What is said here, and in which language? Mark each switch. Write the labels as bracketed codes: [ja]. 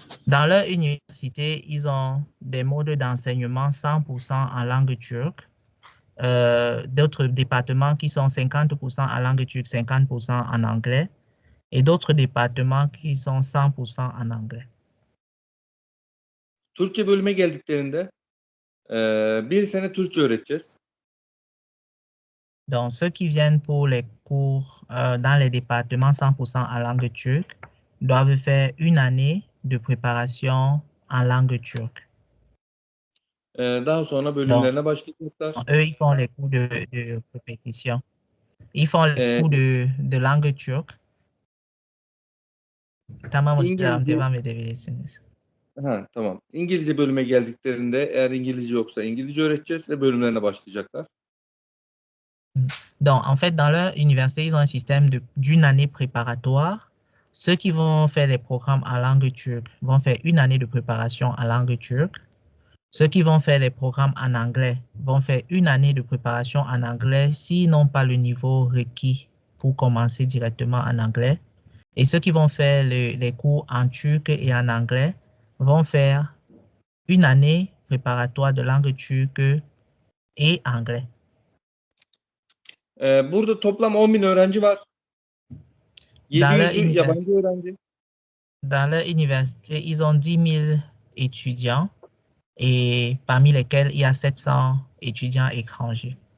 [fr] Dans leur université, ils ont des modes d'enseignement 100% en langue turque, d'autres départements qui sont 50% en langue turque, 50% en anglais, et d'autres départements qui sont 100% en anglais. [tr] Türkçe bölüme geldiklerinde bir sene Türkçe öğreteceğiz. [fr] Donc, ceux qui viennent pour les cours dans les départements 100% en langue turque doivent faire une année de préparation en langue turque. [tr] Daha sonra bölümlerine başlayacaklar. [fr] Eux, ils font les cours de répétition. Ils font les cours de langue turque. [tr] Tamam hocam, devam edebilirsiniz. Ha, tamam. İngilizce bölüme geldiklerinde eğer İngilizce yoksa İngilizce öğreteceğiz ve bölümlerine başlayacaklar. [fr] Donc, en fait, dans leur université, ils ont un système d'une année préparatoire. Ceux qui vont faire les programmes en langue turque vont faire une année de préparation en langue turque. Ceux qui vont faire les programmes en anglais vont faire une année de préparation en anglais s'ils n'ont pas le niveau requis pour commencer directement en anglais. Et ceux qui vont faire les cours en turc et en anglais vont faire une année préparatoire de langue turque et anglais. [tr] Burada toplam 10.000 öğrenci var. 700'ü yabancı öğrenci. [fr] Dans leur université, ils ont 10 000 étudiants et parmi lesquels il y a 700 étudiants étrangers.